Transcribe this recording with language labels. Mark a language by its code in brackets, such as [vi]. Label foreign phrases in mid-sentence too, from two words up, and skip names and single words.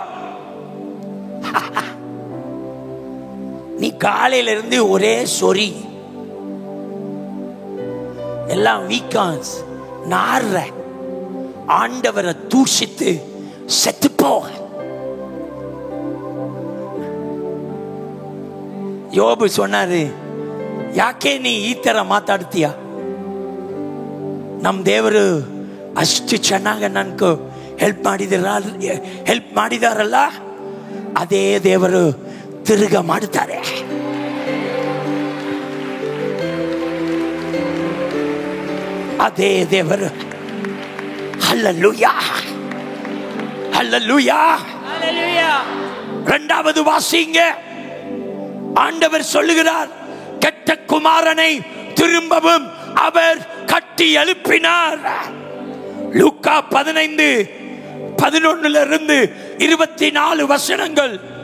[ta] நீ காலையில இருந்து ஒரே சொறி, எல்லாம் வீக்கான்ஸ் நார்ற, ஆண்டவரை தூஷித்து செத்து போ. யோபு சொன்னாரு, [kn] ಯಾಕೆ ನೀ ಈ ತರ ಮಾತಾಡ್ತೀಯ? ನಮ್ಮ ದೇವರು ಅಷ್ಟು ಚೆನ್ನಾಗಿ ನನಗೆ ಹೆಲ್ಪ್ ಮಾಡಿದಾರಲ್ಲ, ಅದೇ ದೇವರು ತಿರುಗ ಮಾಡುತ್ತಾರೆ. ಅದೇ ದೇವರು. ಹಲ್ಲೆಲೂಯಾ, ಹಲ್ಲೆಲೂಯಾ, [ta] ஹல்லேலூயா. இரண்டாவது வாசிங்க. ஆண்டவர் சொல்லுகிறார், கெட்ட குமாரனை திரும்பவும் அவர் கட்டி எழுப்பினார். லூக்கா 15:11-24 வசனங்கள்.